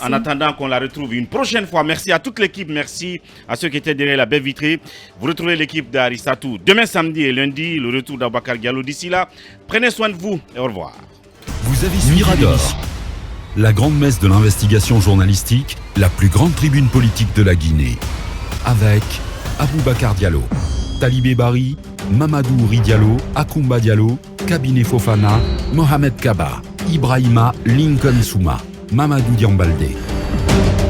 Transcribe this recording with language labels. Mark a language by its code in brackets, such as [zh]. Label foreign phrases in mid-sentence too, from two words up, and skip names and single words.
[fr] En attendant qu'on la retrouve une prochaine fois, merci à toute l'équipe, merci à ceux qui étaient derrière la baie vitrée. Vous retrouvez l'équipe d'Aristatou demain samedi et lundi, le retour d'Aboubacar Diallo. D'ici là, prenez soin de vous et au revoir. Vous avez suivi Mirador, la grande messe de l'investigation journalistique, la plus grande tribune politique de la Guinée. Avec Aboubacar Diallo, Talibé Bari, Mamadou Ouri Diallo, Akoumba Diallo, Kabinet Fofana, Mohamed Kaba, Ibrahima Lincoln Souma, Mamadou Diambaldé.